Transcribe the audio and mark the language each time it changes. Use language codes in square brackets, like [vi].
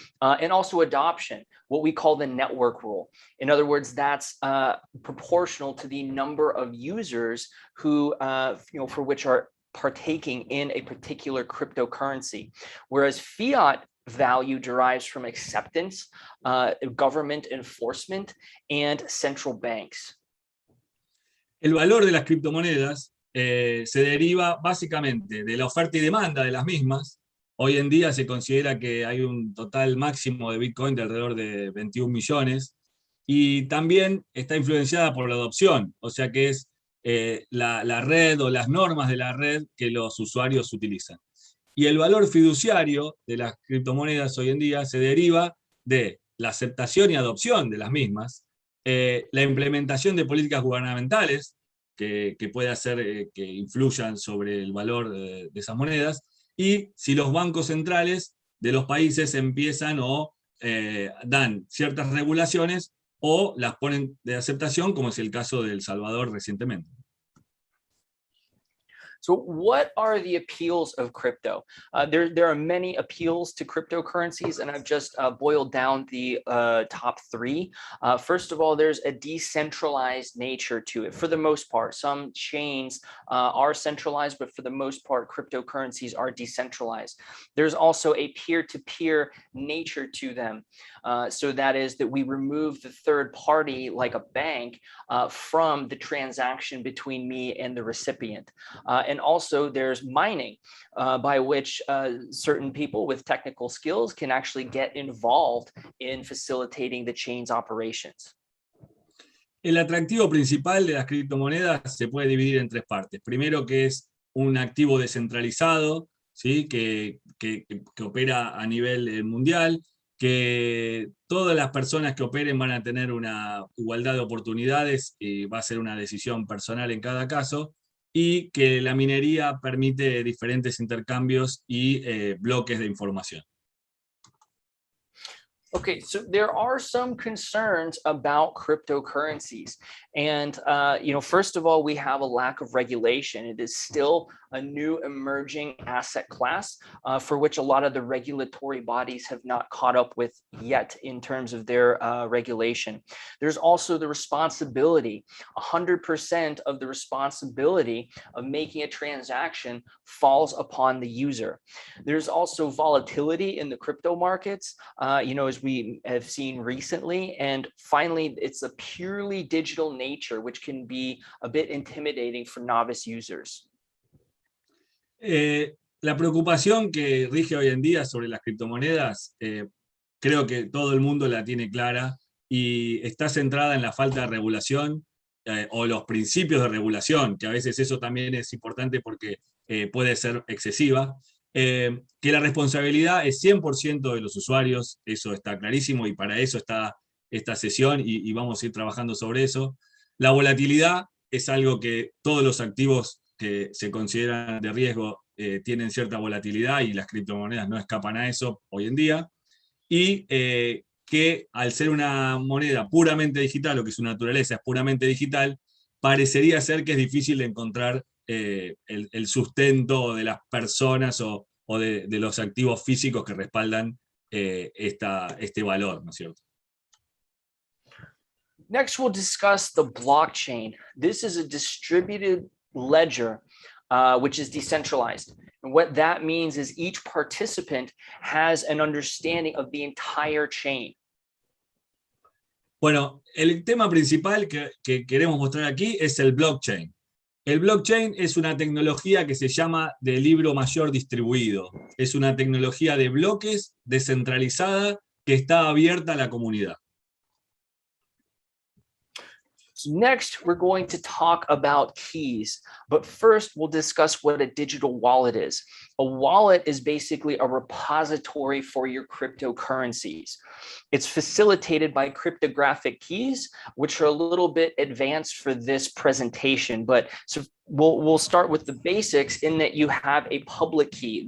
[en] And also adoption, what we call the network rule. In other words, that's proportional to the number of users who, for which are partaking in a particular cryptocurrency. Whereas fiat value derives from acceptance, government enforcement, and central banks. [es] El valor de las criptomonedas se deriva básicamente de la oferta y demanda de las mismas. Hoy en día se considera que hay un total máximo de Bitcoin de alrededor de 21 millones, y también está influenciada por la adopción, o sea que es la red o las normas de la red que los usuarios utilizan. Y el valor fiduciario de las criptomonedas hoy en día se deriva de la aceptación y adopción de las mismas, la implementación de políticas gubernamentales que puede hacer que influyan sobre el valor de esas monedas, y si los bancos centrales de los países empiezan o dan ciertas regulaciones o las ponen de aceptación, como es el caso de El Salvador recientemente. [en] So what are the appeals of crypto? There are many appeals to cryptocurrencies, and I've just boiled down the top three. First of all, there's a decentralized nature to it. For the most part, some chains are centralized, but for the most part, cryptocurrencies are decentralized. There's also a peer-to-peer nature to them. So that is that we remove the third party, like a bank, from the transaction between me and the recipient. And also there's mining, by which certain people with technical skills can actually get involved in facilitating the chain's operations. [es] El atractivo principal de las criptomonedas se puede dividir en tres partes. Primero, que es un activo descentralizado, ¿sí? que opera a nivel mundial, que todas las personas que operen van a tener una igualdad de oportunidades y va a ser una decisión personal en cada caso, y que la minería permite diferentes intercambios y bloques de información. [en] Okay, so there are some concerns about cryptocurrencies. And, first of all, we have a lack of regulation. It is still a new emerging asset class for which a lot of the regulatory bodies have not caught up with yet in terms of their regulation. There's also the responsibility. 100% of the responsibility of making a transaction falls upon the user. There's also volatility in the crypto markets, as we have seen recently. And finally, it's a purely digital nature, which can be a bit intimidating for novice users. [es] La preocupación que rige hoy en día sobre las criptomonedas, creo que todo el mundo la tiene clara y está centrada en la falta de regulación o los principios de regulación, que a veces eso también es importante porque puede ser excesiva. Que la responsabilidad es 100% de los usuarios, eso está clarísimo y para eso está esta sesión y vamos a ir trabajando sobre eso. La volatilidad es algo que todos los activos que se consideran de riesgo tienen cierta volatilidad y las criptomonedas no escapan a eso hoy en día. Y que al ser una moneda puramente digital, o que su naturaleza es puramente digital, parecería ser que es difícil de encontrar el sustento de las personas o de los activos físicos que respaldan este valor, ¿no es cierto? [en] Next, we'll discuss the blockchain. This is a distributed ledger, which is decentralized. And what that means is each participant has an understanding of the entire chain. [es] Bueno, el tema principal que queremos mostrar aquí es el blockchain. El blockchain es una tecnología que se llama de libro mayor distribuido. Es una tecnología de bloques descentralizada que está abierta a la comunidad. [en] Next, we're going to talk about keys, but first we'll discuss what a digital wallet is. A wallet is basically a repository for your cryptocurrencies. It's facilitated by cryptographic keys, which are a little bit advanced for this presentation, but so we'll start with the basics in that you have a public key.